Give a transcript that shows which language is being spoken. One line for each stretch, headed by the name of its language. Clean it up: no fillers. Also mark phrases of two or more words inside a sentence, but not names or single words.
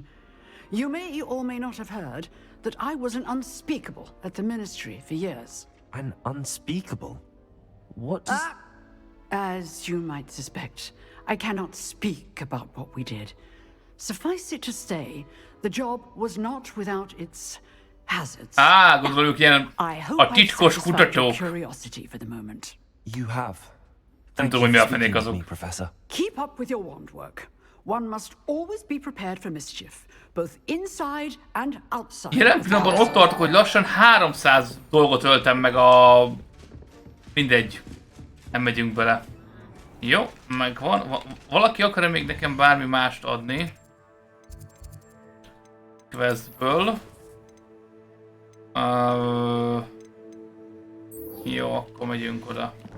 English: You may or may not have heard that I was an unspeakable at the ministry for years. An unspeakable? What does... As you might suspect, I cannot speak about what we did. Suffice it to say, the job was not without its hazards.
Hungarian: Gondoljuk ilyen
English: I hope
Hungarian: a
English: I've
Hungarian: titkos
English: satisfied your
Hungarian: kutatók.
English: curiosity for the moment. You have.
Hungarian: Nem
English: Thank
Hungarian: tudom, hogy
English: you
Hungarian: mi
English: for
Hungarian: a fenék
English: speaking with me,
Hungarian: azok.
English: Professor. Keep up with your wand work. One must always be prepared for mischief, both inside and outside.
Hungarian: Jelen pillanatban ott tartok, hogy lassan 300 dolgot öltem meg a... Mindegy. Nem megyünk bele. Jó, megvan. Valaki akar-e még nekem bármi mást adni? Questből. Jó, akkor megyünk oda.